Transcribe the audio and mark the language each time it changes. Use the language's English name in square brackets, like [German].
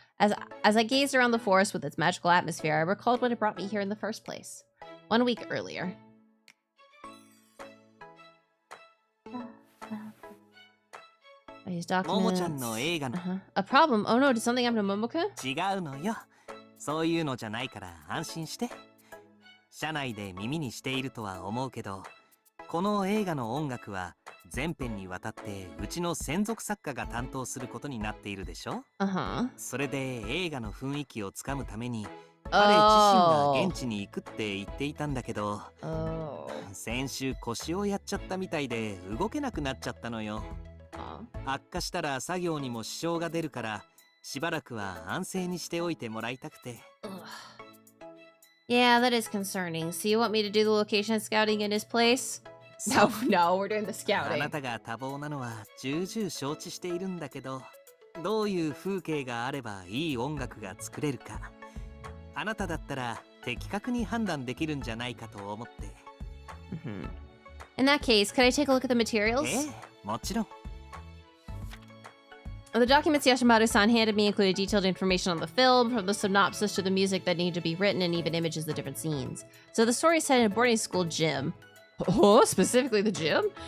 [English] As I gazed around the forest with its magical atmosphere, I recalled what had brought me here in the first place. 1 week earlier. These documents. A problem? Oh no, did something happen to Momo-kun? [Japanese] 違うのよ。そういうのじゃないから安心して。社内で耳にしているとは思うけど、この映画の音楽は全編にわたってうちの専属作家が担当することになっているでしょ。それで映画の雰囲気をつかむために彼自身が現地に行くって言っていたんだけど、先週腰をやっちゃったみたいで動けなくなっちゃったのよ。悪化したら作業にも支障が出るからしばらくは安静にしておいてもらいたくて。 [English] Yeah, that is concerning. So you want me to do the location scouting in his place? No, we're doing the scouting. [Japanese] あなたが多忙なのは重々承知しているんだけど、どういう風景があればいい音楽が作れるか、あなただったら的確に判断できるんじゃないかと思って。 [English] In that case, could I take a look at the materials? [Japanese] もちろん。 [English] The documents Yashimaru-san handed me included detailed information on the film, from the synopsis to the music that needed to be written, and even images of the different scenes. So the story is set in a boarding school gym. Oh, specifically the gym?